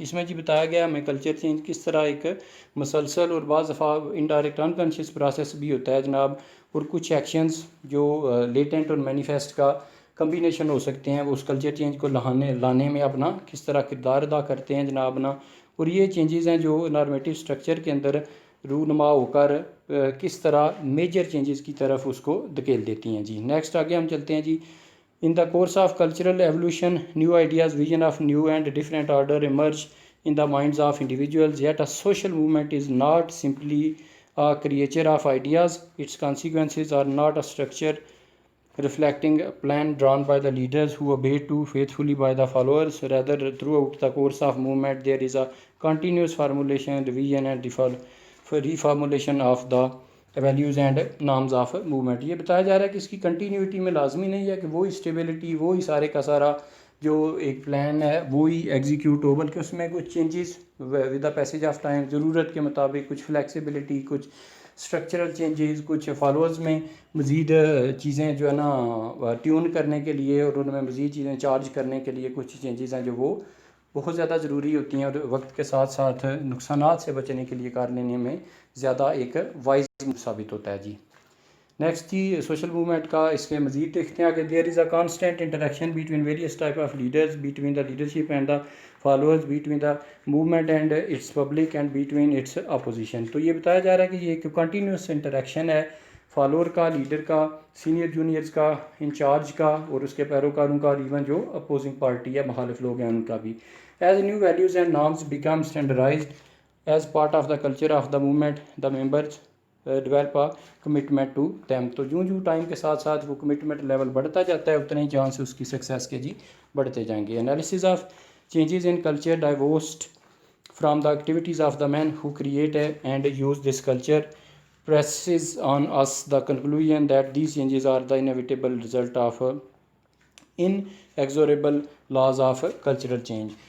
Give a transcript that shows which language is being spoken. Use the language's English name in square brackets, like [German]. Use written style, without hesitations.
[Urdu] اس میں جی بتایا گیا ہمیں کلچر چینج کس طرح ایک مسلسل اور بعض دفعہ انڈائریکٹ انکانشیس پروسیس بھی ہوتا ہے جناب، اور کچھ ایکشنز جو لیٹنٹ اور مینیفیسٹ کا کمبینیشن ہو سکتے ہیں، وہ اس کلچر چینج کو لانے میں اپنا کس طرح کردار ادا کرتے ہیں جناب نا. اور یہ چینجز ہیں جو نارمیٹیو سٹرکچر کے اندر رونما ہو کر کس طرح میجر چینجز کی طرف اس کو دھکیل دیتی ہیں جی. نیکسٹ آگے ہم چلتے ہیں جی. [English] In the course of cultural evolution new ideas vision of new and different order emerge in the minds of individuals, yet a social movement is not simply a creature of ideas. Its consequences are not a structure reflecting a plan drawn by the leaders who obey to faithfully by the followers. Rather, throughout the course of movement, there is a continuous formulation, revision and reformulation of the values and norms of movement. [Urdu] یہ بتایا جا رہا ہے کہ اس کی continuity میں لازمی نہیں ہے کہ وہی اسٹیبلٹی، وہی سارے کا سارا جو ایک پلان ہے وہی ایگزیکیوٹ ہو، بلکہ اس میں کچھ changes [English] with the passage of time [Urdu] ضرورت کے مطابق، کچھ فلیکسیبلٹی، کچھ اسٹرکچرل چینجز، کچھ فالوورز میں مزید چیزیں جو ہے نا ٹیون کرنے کے لیے اور ان میں مزید چیزیں چارج کرنے کے لیے کچھ چینجز ہیں جو وہ بہت زیادہ ضروری ہوتی ہیں اور وقت کے ساتھ ساتھ نقصانات سے بچنے کے لیے کار لینے میں زیادہ ایک وائز ثابت ہوتا ہے جی. نیکسٹ جی سوشل موومنٹ کا اس کے مزید دیکھتے ہیں آگے. [English] There is a constant interaction between various type of leaders, between the leadership and the followers, between the movement and its public and between its opposition. [Urdu] تو یہ بتایا جا رہا ہے کہ یہ ایک کنٹینیوس انٹریکشن ہے فالوور کا، لیڈر کا، سینئر جونیئرز کا، انچارج کا اور اس کے پیروکاروں کا، اور ایون جو اپوزنگ پارٹی ہے، مخالف لوگ ہیں، ان کا بھی. [English] As new values and norms become standardized as part of the culture of the movement, the members develop a commitment to them. [Urdu] تو جو ٹائم کے ساتھ ساتھ وہ کمٹمنٹ لیول بڑھتا جاتا ہے اتنے ہی چانس اس کی سکسیس کے جی بڑھتے جائیں گے. [English] Analysis of changes in culture divorced from the activities of the men who create and use this culture presses on us the conclusion that these changes are the inevitable result of inexorable laws of cultural change.